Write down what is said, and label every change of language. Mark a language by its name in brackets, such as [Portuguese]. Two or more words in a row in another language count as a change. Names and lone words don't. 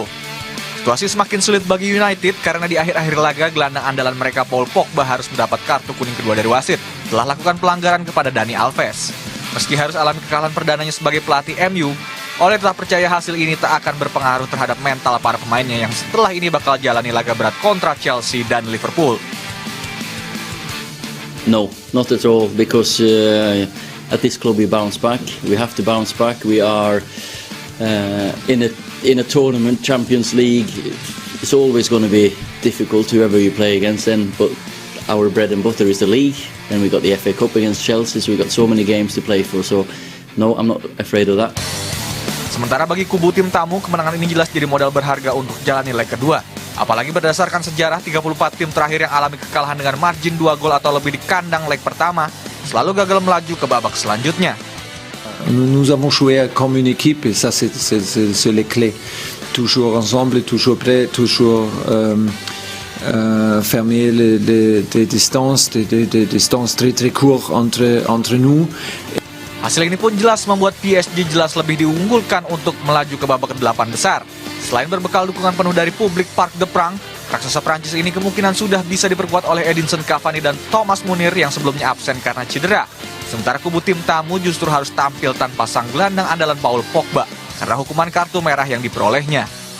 [Indonesian] Situasi semakin sulit bagi United karena di akhir-akhir laga gelandang andalan mereka Paul Pogba harus mendapat kartu kuning kedua dari wasit setelah lakukan pelanggaran kepada Dani Alves. Meski harus alami kekalahan perdananya sebagai pelatih MU, Ole telah percaya hasil ini tak akan berpengaruh terhadap mental para pemainnya yang setelah ini bakal jalani laga berat kontra Chelsea dan Liverpool. [English] No, not at all, because at this club we bounce back. We have to bounce back. We are in a tournament, Champions League. It's always going to be difficult whoever you play against then, but our bread and butter is the league. Then we got the FA Cup against Chelsea, so we got so many games to play for. So no, I'm not afraid of that. [Indonesian] Sementara bagi kubu tim tamu, kemenangan ini jelas jadi modal berharga untuk jalani leg kedua. Apalagi berdasarkan sejarah, 34 tim terakhir yang alami kekalahan dengan margin 2 gol atau lebih di kandang leg pertama selalu gagal melaju ke babak selanjutnya. [French] Nous avons joué comme une équipe et ça c'est les clés. Toujours ensemble, toujours prêt, toujours fermer des distances, des distances très courtes entre nous. [Indonesian] Hasil ini pun jelas membuat PSG jelas lebih diunggulkan untuk melaju ke babak ke-8 besar. Selain berbekal dukungan penuh dari publik Parc des Princes, raksasa Prancis ini kemungkinan sudah bisa diperkuat oleh Edinson Cavani dan Thomas Muller yang sebelumnya absen karena cedera. Sementara kubu tim tamu justru harus tampil tanpa sang gelandang andalan Paul Pogba karena hukuman kartu merah yang diperolehnya.